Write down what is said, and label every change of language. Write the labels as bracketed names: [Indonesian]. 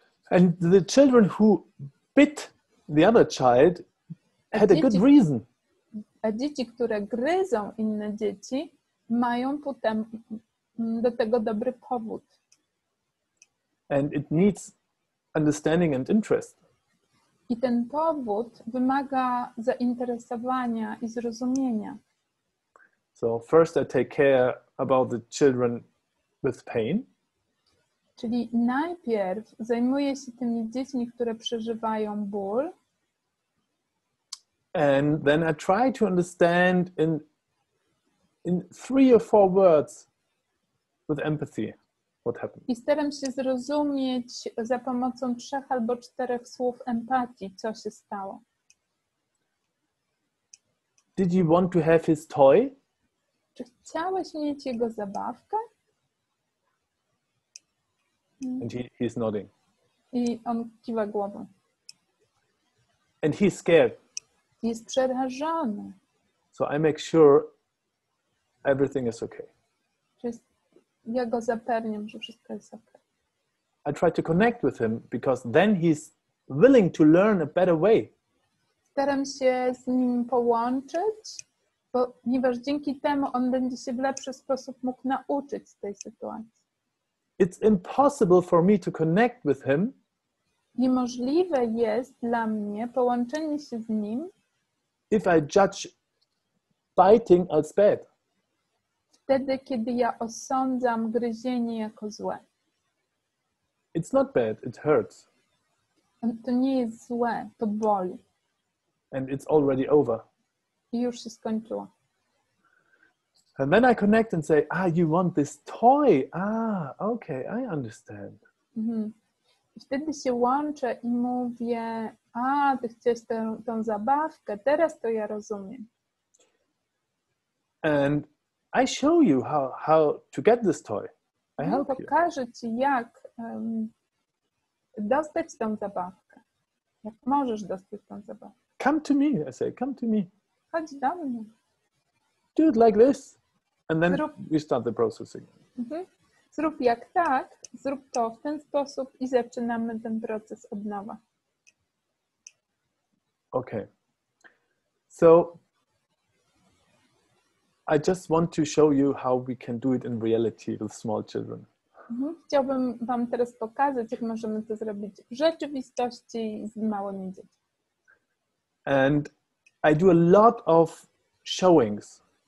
[English] And the children who bit the other child had a good reason. [Polish] A dzieci, które gryzą inne dzieci, mają potem do tego dobry powód. [English] And it needs understanding and interest. [Polish] I ten powód wymaga zainteresowania i zrozumienia. [English] So first I take care about the children with pain. [Polish] Czyli najpierw zajmuję się tymi dziećmi, które przeżywają ból. [English] And then I try to understand in 3 or 4 words with empathy what happened. [Polish] I staram się zrozumieć za pomocą 3 albo 4 słów empatii, co się stało. [English] Did you want to have his toy? [Polish] Czy chciałeś mieć jego zabawkę? [English] And he's nodding. [Polish] I on kiwa głową. [English] And he's scared. [Polish] Jest przerażony. [English] So I make sure everything is okay. [Polish] Ja go zapewniam, że wszystko jest okay. [English] I try to connect with him because then he's willing to learn a better way. [Polish] Staram się z nim połączyć, ponieważ dzięki temu on będzie się w lepszy sposób mógł nauczyć z tej sytuacji. [English] It's impossible for me to connect with him. [Polish] Niemożliwe jest dla mnie połączenie się z nim, [English] if I judge biting as bad. [Polish] Wtedy, kiedy ja osądzam gryzienie jako złe. [English] It's not bad, it hurts. [Polish] To nie jest złe, to boli. [English] And it's already over. [Polish] I już się skończyło. [English] And then I connect and say, you want this toy? Okay, I understand. Mhm. [Polish] I wtedy się łączę i mówię, ty chciałeś tą zabawkę, teraz to ja rozumiem. [English] And I show you how to get this toy. I help you. [Polish] Pokażę ci, jak dostać tą zabawkę. Jak możesz dostać tą zabawkę. [English] Come to me, I say, come to me. [Polish] Chodź do mnie. [English] Do it like this. And then we start the processing. Mhm. [Polish] Zrób jak tak, zrób to w ten sposób i zaczynamy ten proces od nowa. [English] Okay. So I just want to show you how we can do it in reality with small children. [Polish] Chciałbym wam teraz pokazać, jak możemy to zrobić w rzeczywistości z małymi dziećmi. [English] And I do a lot of showings.